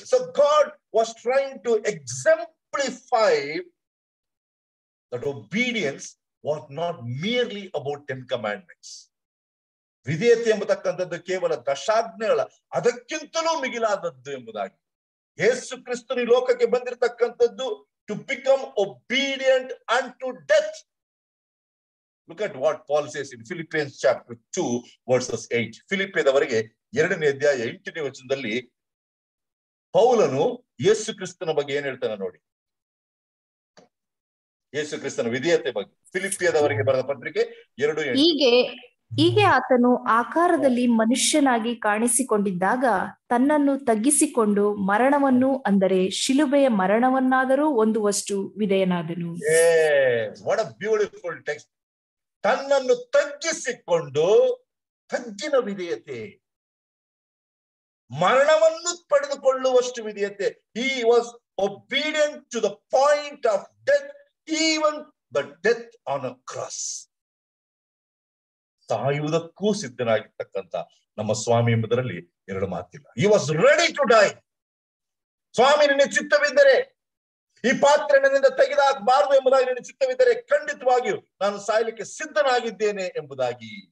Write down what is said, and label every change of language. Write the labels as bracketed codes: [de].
[en] So God was trying to exemplify that obedience was not merely about 10 commandments. [kn] ವಿಧೇಯತೆ ಎಂಬತಕ್ಕಂಥದ್ದು ಕೇವಲ ದಶಾಜ್ಞೆಗಳ ಅದಕ್ಕಿಂತಲೂ ಮಿಗಿಲಾದದ್ದು ಎಂಬುದಾಗಿ. ಯೇಸು ಕ್ರಿಸ್ತನು ಈ ಲೋಕಕ್ಕೆ ಬಂದಿರತಕ್ಕಂಥದ್ದು [en] To become obedient unto death. Look at what Paul says in Philippians chapter 2 verses 8. [kn] ಫಿಲಿಪ್ಪಿಯದವರಿಗೆ 2ನೇ ಅಧ್ಯಾಯ 8ನೇ ವಚನದಲ್ಲಿ ಪೌಲನು ಯೇಸು ಕ್ರಿಸ್ತನ ಬಗ್ಗೆ ಏನ್ ಹೇಳ್ತಾನೆ ನೋಡಿ. ಯೇಸು ಕ್ರಿಸ್ತನ ವಿಧೇಯತೆ ಬಗ್ಗೆ ಫಿಲಿಪ್ಪಿಯದವರಿಗೆ ಬರೆದ ಪತ್ರಿಕೆ 2:8. ಹೀಗೆ ಆತನು ಆಕಾರದಲ್ಲಿ ಮನುಷ್ಯನಾಗಿ ಕಾಣಿಸಿಕೊಂಡಿದ್ದಾಗ ತನ್ನನ್ನು ತಗ್ಗಿಸಿಕೊಂಡು ಮರಣವನ್ನು, ಅಂದರೆ ಶಿಲುಬೆಯ ಮರಣವನ್ನಾದರೂ ಹೊಂದುವಷ್ಟು ವಿಧೇಯನಾದನು. [en] What a beautiful text. [kn] ತನ್ನನ್ನು ತಗ್ಗಿಸಿಕೊಂಡು, ತಗ್ಗಿನ ವಿಧೇಯತೆ, ಮರಣವನ್ನು ಪಡೆದುಕೊಳ್ಳುವಷ್ಟು ವಿಧೇಯತೆ. [en] He was obedient to the point of death, even the death on a cross. [kn] ಸಾಯುವುದಕ್ಕೂ ಸಿದ್ಧನಾಗಿರ್ತಕ್ಕಂಥ ನಮ್ಮ ಸ್ವಾಮಿ ಎಂಬುದರಲ್ಲಿ ಎರಡು ಮಾತಿಲ್ಲ. [en] He was ready to die. [kn] ಸ್ವಾಮಿ, ನಿನ್ನ ಚಿತ್ತವಿದ್ದರೆ ಈ ಪಾತ್ರೆ ನನ್ನಿಂದ ತೆಗೆದಾಕಬಾರದು ಎಂಬುದಾಗಿ ನಿನ್ನ ಚಿತ್ತವಿದ್ದರೆ ಖಂಡಿತವಾಗಿಯೂ ನಾನು ಸಾಯಲಿಕ್ಕೆ ಸಿದ್ಧನಾಗಿದ್ದೇನೆ ಎಂಬುದಾಗಿ.